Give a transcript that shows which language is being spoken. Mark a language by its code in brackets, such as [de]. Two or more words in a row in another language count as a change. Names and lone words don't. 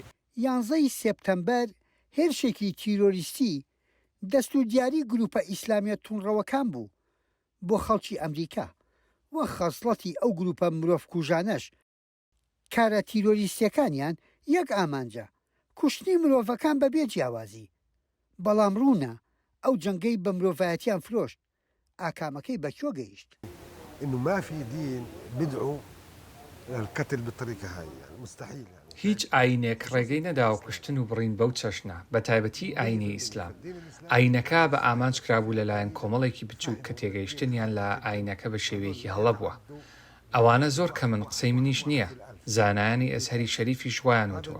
[ckb] 11 سپتەمبەر هێرشێکی تیرۆریستی دەستوردیاری گروپە ئیسلامیە توونڕەوەکان بوو بۆ خەڵکی ئەمریکا وە خەسڵەتی ئەو گروپە مرۆڤکوژانەش کارە تیرۆریستیەکانیان یەک ئامانجە کوشتنی مرۆڤەکان بەبێ جیاوازی. بەڵام ڕوونە ئەو جەنگەی بە مرۆڤایەتیان فرۆشت ئاکامەکەی بەکوێ گەیشت. [ar] إنه ما في دين بدعو للقتل بالطريقة هاي يعني مستحيل. [ckb] هیچ ئاینێک ڕێگەی نەداوە کوشتن و بڕین بەو چەشنە بە تایبەتی ئاینی ئیسلام. ئاینەکە بە ئامانج کرابوو لەلایەن کۆمەڵێکی بچووک کە تێگەیشتنیان لە ئاینەکە بە شێوەیەکی هەڵەبووە. ئەوانە زۆر کە من قسەی منیش نییە. زانایانی ئەزهەری شەریفیش وایان وتووە.